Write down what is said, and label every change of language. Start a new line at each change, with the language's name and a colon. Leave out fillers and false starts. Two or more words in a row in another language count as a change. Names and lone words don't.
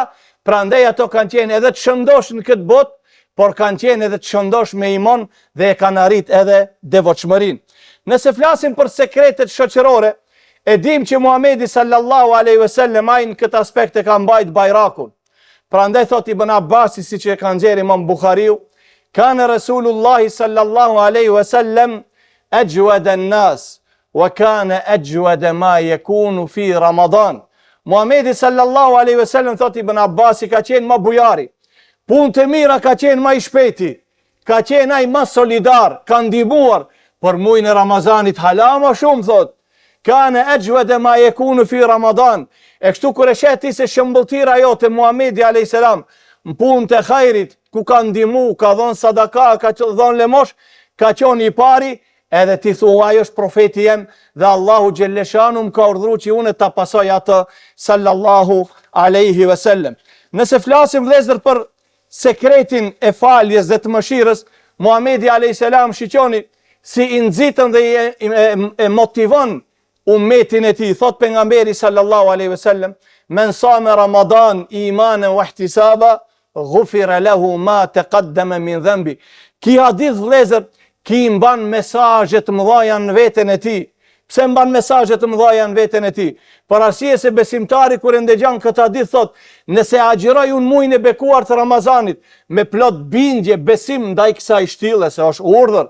Albanian: Prandaj ato kanë qenë edhe të shëndosh në këtë botë, por kanë qenë edhe të shëndosh me iman dhe e kanë arrit edhe devotshmërinë. Nëse flasim për sekretet shoqërore, e dim që Muhamedi
Arabic: صلى الله عليه وسلم
Albanian: ai në këtë aspekt e ka mbajt bajrakun. Prandaj thot Ibn Abbasi, siç e ka nxjerrë Imam Buhariu,
Arabic: كان رسول الله صلى الله عليه وسلم أجود الناس وكان أجود ما يكون في رمضان.
Albanian: Muhamedi
Arabic: صلى الله عليه وسلم
Albanian: thot Ibn Abbasi ka qenë më bujari. Punë të mira ka qenë më i shpejti, ka qenë ai më solidar, ka ndihmuar për muajin e Ramazanit hala më shumë thot.
Arabic: كان أجود ما يكون في رمضان.
Albanian: E kështu kur e sheti se shëmbulltira jote Muhamedi
Arabic: عليه السلام
Albanian: në punë të hajrit, ku ka ndihmu, ka dhënë sadaka, ka dhënë lemosh, ka qenë i pari, edhe ti thua ai është profeti jem dhe Allahu xhaleshanu më ka urdhëruar që unë ta pasoj atë
Arabic: صلى الله عليه وسلم.
Albanian: Nëse flasim vëllezër për sekretin e faljes dhe të mëshirës, Muhamedi
Arabic: عليه السلام
Albanian: shiqoni si i nxitën dhe e motivon ummetin e tij. Thot pejgamberi
Arabic: صلى الله عليه وسلم من صام رمضان إيمانا واحتسابا غفر له ما تقدم من ذنب.
Albanian: Ki hadith vëllezër, ki mban mesazhe të mëdha në veten e tij. Pse mban mesazhe të mëdha në veten e tij? Për arsye se besimtari kur e ndëgjon këtë hadith thot, nëse agjiroj unë muajin e bekuar të Ramazanit me plot bindje, besim ndaj kësaj shtille se është urdhër.